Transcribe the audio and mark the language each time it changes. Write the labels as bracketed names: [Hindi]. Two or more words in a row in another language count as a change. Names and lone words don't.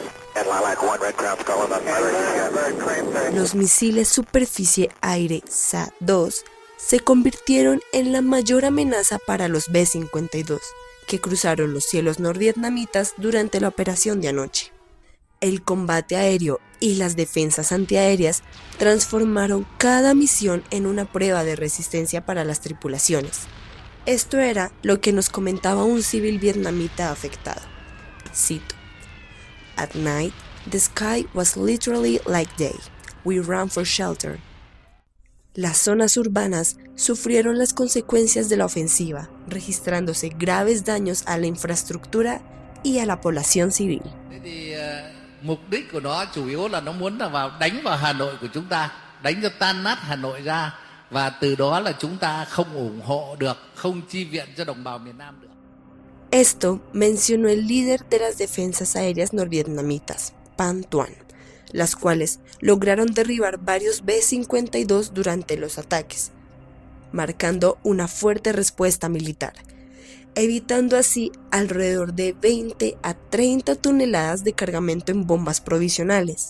[Spanish] Los misiles superficie-aire SA-2 se convirtieron en la mayor amenaza para los B-52, que cruzaron los cielos norvietnamitas durante la operación de anoche. El combate aéreo y las defensas antiaéreas transformaron cada misión en una prueba de resistencia para las tripulaciones. Esto era lo que nos comentaba un civil vietnamita afectado. Cito: [English] "At night, the sky was literally like day. We ran for shelter." [Spanish] Las zonas urbanas sufrieron las consecuencias de la ofensiva, registrándose graves daños a la infraestructura y a la población civil. [Vietnamese] Mục đích của nó chủ yếu là nó muốn là đánh vào Hà Nội của chúng ta, đánh cho tan nát Hà Nội ra, và từ đó là chúng ta không ủng hộ được, không chi viện cho đồng bào miền Nam được. [Spanish] Esto mencionó el líder de las defensas aéreas norvietnamitas, Pan Tuan, las cuales lograron derribar varios B-52 durante los ataques, marcando una fuerte respuesta militar, evitando así alrededor de 20 a 30 toneladas de cargamento en bombas provisionales.